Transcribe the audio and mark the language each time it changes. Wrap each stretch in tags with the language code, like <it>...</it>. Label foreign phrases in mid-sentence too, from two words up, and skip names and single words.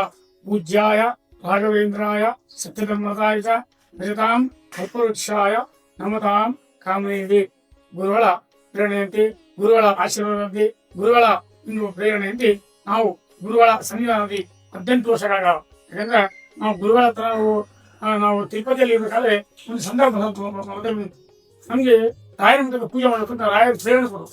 <sa>पूज्याय राघवेन्द्राय सत्यधर्मरताय च भजतां कल्पवृक्षाय नमतां कामदेवी</sa> <kn>ಗುರುಗಳ ಪ್ರೇರಣೆಯಂತೆ ಗುರುಗಳ ಆಶೀರ್ವಾದದಂತೆ ಗುರುಗಳ ಒಂದು ಪ್ರೇರಣೆಯಂತೆ ನಾವು ಗುರುಗಳ ಸನ್ನಿಧಾನದಲ್ಲಿ 18 ವರ್ಷಗಳ ಯಾಕಂದ್ರೆ ನಾವು ಗುರುಗಳ ಹತ್ರ ನಾವು ತಿರುಪತಿಯಲ್ಲಿ ಇರಬೇಕಾದ್ರೆ ಒಂದು ಸಂದರ್ಭ ನಮಗೆ ರಾಯರ ಮಠದ ಪೂಜೆ ಮಾಡಬೇಕಂತ ರಾಯರ ಪ್ರೇರಣೆ ಕೊಡು.</kn>